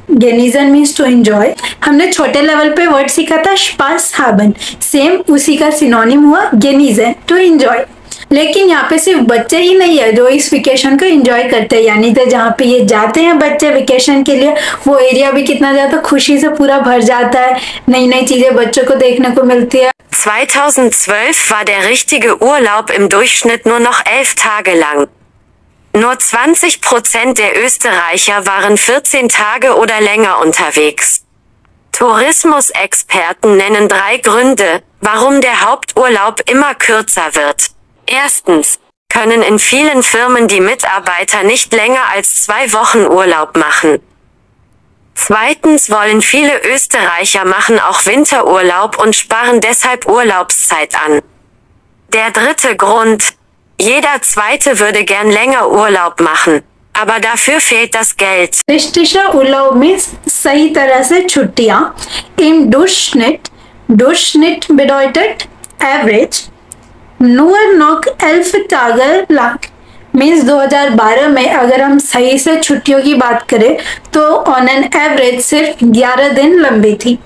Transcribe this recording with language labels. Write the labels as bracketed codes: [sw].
[hi] genießen means to enjoy. हमने छोटे level पे वर्ड सीखा था [de] Spaß haben, [hi] सेम उसी का सिनोनिम हुआ genießen, टू एंजॉय। लेकिन यहाँ पे सिर्फ बच्चे ही नहीं है जो इस वेकेशन को एंजॉय करते हैं, यानी तो जहाँ पे ये जाते हैं बच्चे वेकेशन के लिए, वो एरिया भी कितना ज्यादा खुशी से पूरा भर जाता है, नई नई चीजें बच्चों को देखने को मिलती है। [de] 2012 war der richtige Urlaub im Durchschnitt nur noch 11 Tage lang. Nur 20% der Österreicher waren 14 Tage oder länger unterwegs. Tourismusexperten nennen 3 Gründe, warum der Haupturlaub immer kürzer wird. Erstens können in vielen Firmen die Mitarbeiter nicht länger als 2 Wochen Urlaub machen. Zweitens wollen viele Österreicher machen auch Winterurlaub und sparen deshalb Urlaubszeit an. Der dritte Grund: jeder Zweite würde gern länger Urlaub machen, aber dafür fehlt das Geld. [hi] रिश्तिशा urlaub means सही तरह से छुट्टियां। [de] Im Durchschnitt, Durchschnitt bedeutet average, nur noch 11 Tage lang [hi] means 2012 में अगर हम सही से छुट्टियों की बात करें तो ऑन एन एवरेज सिर्फ 11 दिन लंबी थी।